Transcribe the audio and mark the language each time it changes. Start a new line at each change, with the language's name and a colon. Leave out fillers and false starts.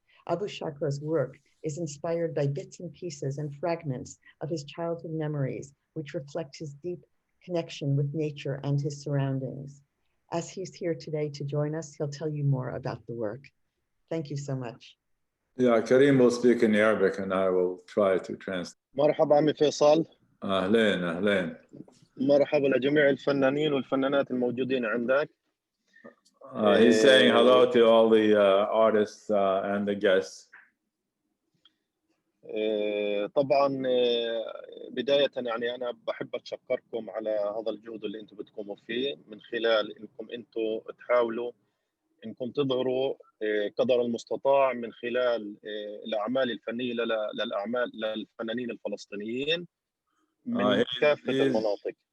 English: Abu Shakra's work is inspired by bits and pieces and fragments of his childhood memories, which reflect his deep connection with nature and his surroundings. As he's here today to join us, he'll tell you more about the work. Thank you so much. Yeah, Karim will speak in Arabic and I will try to translate.
Arabic: مرحبا عمي فيصل. أهلين أهلين. مرحبا لجميع الفنانين والفنانات الموجودين عندك.
English: He's saying hello to all the artists and the guests.
Arabic: طبعا بداية يعني أنا بحب أتشكركم على هذا الجهد اللي أنتم بتقوموا فيه من خلال أنكم أنتم تحاولوا أنكم تظهروا قدر المستطاع من خلال الأعمال الفنية للفنانين الفلسطينيين من كافة المناطق.